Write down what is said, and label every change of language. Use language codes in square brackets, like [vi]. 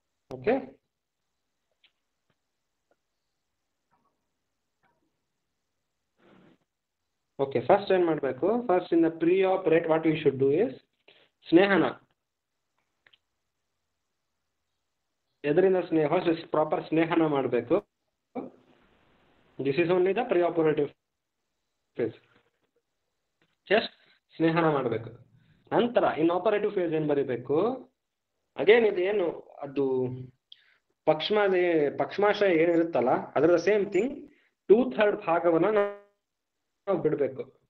[en] okay, okay first [kn] ಏನ್ ಮಾಡ್ಬೇಕು, [en] First in the pre operate what you should do is ಸ್ನೇಹನ. [kn] ಎದರಿಂದ Sneha, first proper Snehana ಮಾಡಬೇಕು. [en] This is only the pre-operative phase. [kn] Just Snehana ಮಾಡಬೇಕು. ನಂತರ [en] in operative phase [kn] ಏನ್ ಬರೀಬೇಕು, again ಇದೇನು ಅದು ಪಕ್ಷ್ಮಾಶಯ ಏನಿರುತ್ತಲ್ಲ ಅದರ [en] same thing [kn] 2/3 ಭಾಗವನ್ನ ನಾವು ಬಿಡ್ಬೇಕು.